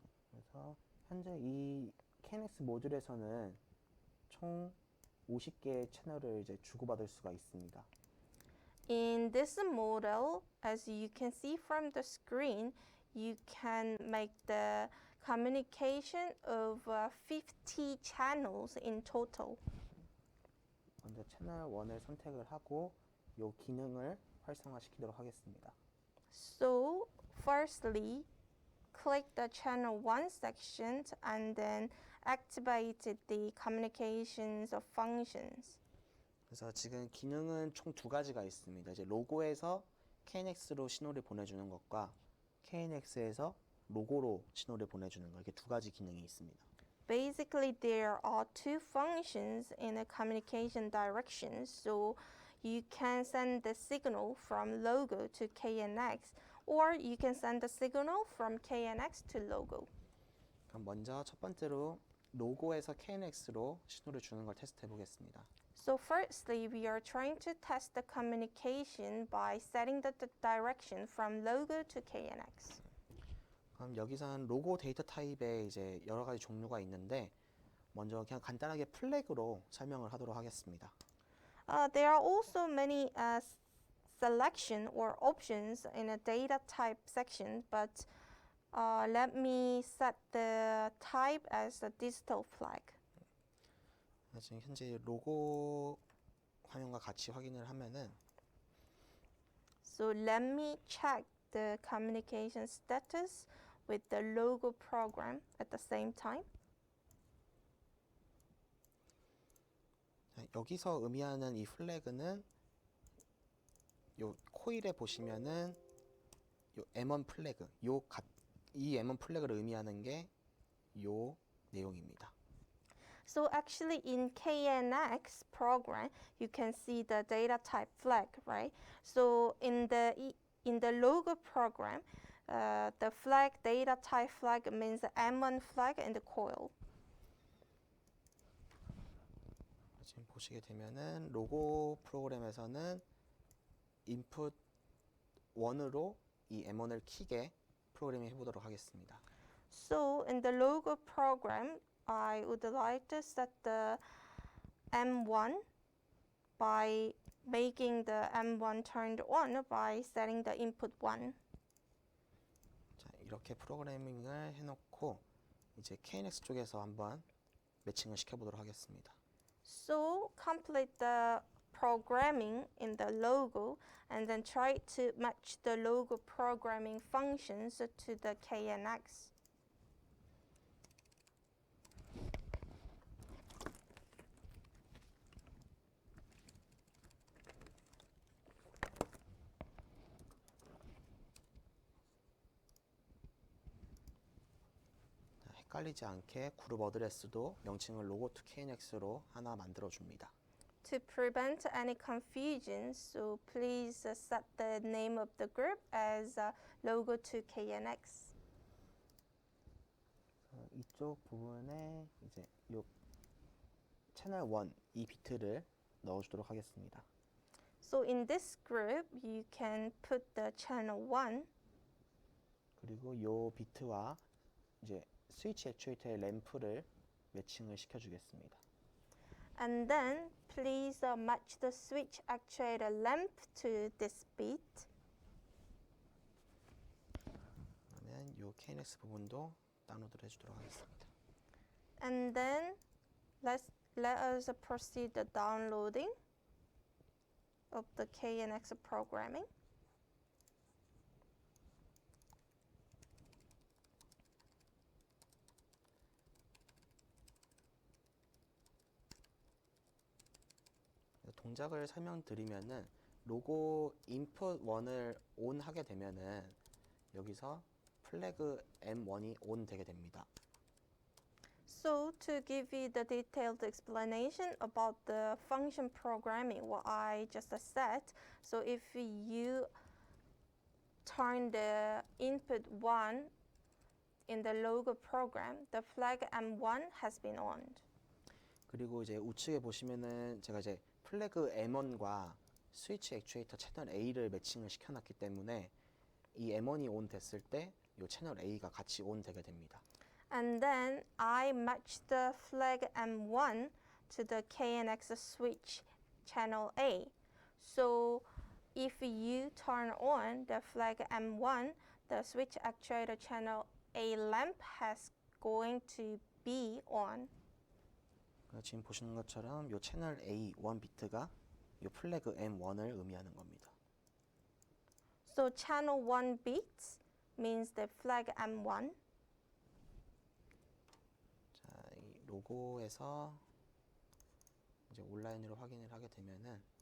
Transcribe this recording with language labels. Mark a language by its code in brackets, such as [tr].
[ko] 그래서 현재 이 KNX 모듈에서는 총 50개의 채널을 이제 주고받을 수가 있습니다. [en] In this model, as you can see from the screen, you can make the communication of 50 channels in total. [ko] 먼저 채널 1을 선택을 하고 이 기능을 활성화시키도록 하겠습니다. [en] So, firstly, click the channel 1 section and then activate the communications of functions. [ko] 그래서 지금 기능은 총 두 가지가 있습니다. 이제 로고에서 KNX로 신호를 보내주는 것과 KNX에서 로고로 신호를 보내주는 것, 이렇게 두 가지 기능이 있습니다. [en] Basically, there are two functions in the communication direction. So, you can send the signal from logo to KNX, or you can send the signal from KNX to logo. [ko] 그럼 먼저 첫 번째로 로고에서 KNX로 신호를 주는 걸 테스트해 보겠습니다. [en] So firstly, we are trying to test the communication by setting the direction from logo to KNX. [ko] 그럼 여기서는 로고 데이터 타입에 이제 여러 가지 종류가 있는데 먼저 그냥 간단하게 플래그로 설명을 하도록 하겠습니다. [en] There are also many selection or options in a data type section, but let me set the type as a digital flag. [ko] 지금 현재 로고 화면과 같이 확인을 하면은 [en] So let me check the communication status with the logo program at the same time. [ko] 자, 여기서 의미하는 이 플래그는 요 코일에 보시면은 요 M1 플래그, 이 M1 플래그를 의미하는 게 요 내용입니다. [en] So actually in KNX program, you can see the data type flag, right? So in the logo program, the flag data type flag means the M1 flag and the coil. [ko] 지금 보시게 되면은 로고 프로그램에서는 인풋 1으로 이 M1을 키게 프로그래밍 해보도록 하겠습니다. [en] So in the logo program, I would like to set the M1 by making the M1 turned on by setting the input 1. [ko] 자, 이렇게 프로그래밍을 해놓고 이제 KNX 쪽에서 한번 매칭을 시켜보도록 하겠습니다. [en] So complete the programming in the logo and then try to match the logo programming functions to the KNX. [ko] 자, 헷갈리지 않게 그룹 어드레스도 명칭을 로고 to KNX로 하나 만들어 줍니다. [en] To prevent any confusion, so please set the name of the group as logo to KNX. [ko] 이쪽 부분에 이제 요 채널 1 이 비트를 넣어주도록 하겠습니다. [en] So in this group, you can put the channel 1 [ko] 그리고 요 비트와 이제 스위치 액추에이터의 램프를 매칭을 시켜주겠습니다. [en] and then please match the switch actuator lamp to this beat. [ko] 그러면 요 KNX 부분도 다운로드를 해주도록 하겠습니다. [en] And then let us proceed the downloading of the KNX programming. [ko] 동작을 설명드리면은 로고 인풋 1을 온 하게 되면은 여기서 플래그 M1이 온 되게 됩니다. [en] So to give you the detailed explanation about the function programming, what I just said, so if you turn the input 1 in the logo program, the flag M1 has been on. [ko] 그리고 이제 우측에 보시면은 제가 이제 플래그 M1과 스위치 액추에이터 채널 A를 매칭을 시켜놨기 때문에 이 M1이 온 됐을 때 이 채널 A가 같이 온 되게 됩니다. [en] And then I match the flag M1 to the KNX switch channel A. So if you turn on the flag M1, the switch actuator channel A lamp has going to be on. [ko] 지금 보시는 것처럼 이 채널 A 1 비트가 이 플래그 M1을 의미하는 겁니다. [en] So channel 1 bits means the flag M1. [ko] 자, 이 로고에서 이제 온라인으로 확인을 하게 되면은